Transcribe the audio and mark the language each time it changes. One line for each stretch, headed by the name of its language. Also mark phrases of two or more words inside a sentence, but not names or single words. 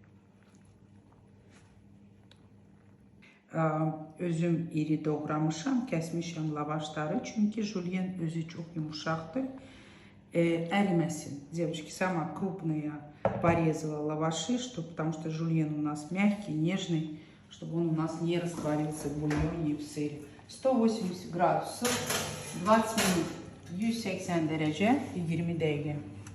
Azerbaijani: Özüm iri doğramışam, kəsmişəm lavaşları, çünkü jülyen özü çok yumuşaqdır, əriməsin.
Russian: Девочки, сама крупная порезала лаваши, потому что жульен у нас мягкий, нежный, чтобы он у нас не растворился в бульоне и в сыре.
Azerbaijani: 180 gradusda 20 minut, 180 derece 20 dəqiqə.